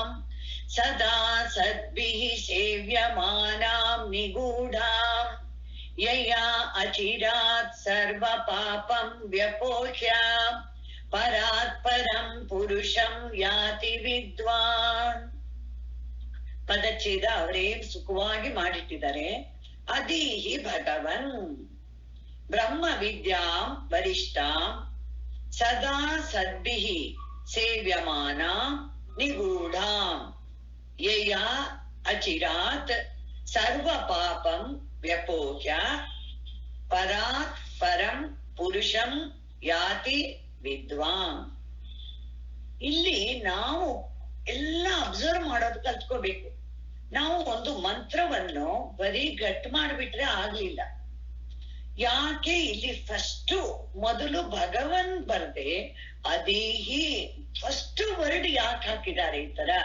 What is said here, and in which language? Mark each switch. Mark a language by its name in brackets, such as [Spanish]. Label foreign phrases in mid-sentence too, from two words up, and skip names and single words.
[Sanskrit] ಸದಾ ಸದ್ಭಿಃ ಸೇವ್ಯಮಾನಾಂ ನಿಗೂಢಾಂ. ಯಯಾ ಅಚಿರಾತ್ ಸರ್ವ ಪಾಪಂ ವ್ಯಪೋಹ್ಯ. ಪರಾತ್ ಪರಂ ಪುರುಷಂ ಯಾತಿ ವಿದ್ವಾನ್. [Kannada] ಪದಚ್ಛೇದ ಅವರೇ ಸುಖವಾಗಿ ಮಾಡಿಟ್ಟಿದ್ದಾರೆ. [Sanskrit] ಅದೀಹಿ ಭಗವನ್ ಬ್ರಹ್ಮ ವಿದ್ಯಾಂ ವರಿಷ್ಠಾಂ. ಸದಾ ಸದ್ಭಿಃ ಸೇವ್ಯಮಾನಾಂ ನಿಗೂಢಾಂ. ಯಯಾ ಅಚಿರಾತ್ ಸರ್ವ ಪಾಪಂ ವ್ಯಪೋಹ್ಯ. ಪರಾತ್ ಪರಂ ಪುರುಷಂ ಯಾತಿ ವಿದ್ವಾನ್. [Kannada] ಇಲ್ಲಿ ನಾವು ಎಲ್ಲ ಅಬ್ಸರ್ವ್ ಮಾಡೋದು ಕಲ್ತ್ಕೋಬೇಕು. ನಾವು ಒಂದು ಮಂತ್ರವನ್ನು ಬರೀ ಗಟ್ ಮಾಡ್ಬಿಟ್ರೆ ಆಗ್ಲಿಲ್ಲ. ಯಾಕೆ ಇಲ್ಲಿ ಮೊದಲು ಭಗವನ್ ಬರ್ದೆ ಅದೀಹಿ [English] first word [Kannada] ಯಾಕೆ ಹಾಕಿದ್ದಾರೆ ಈ ತರ?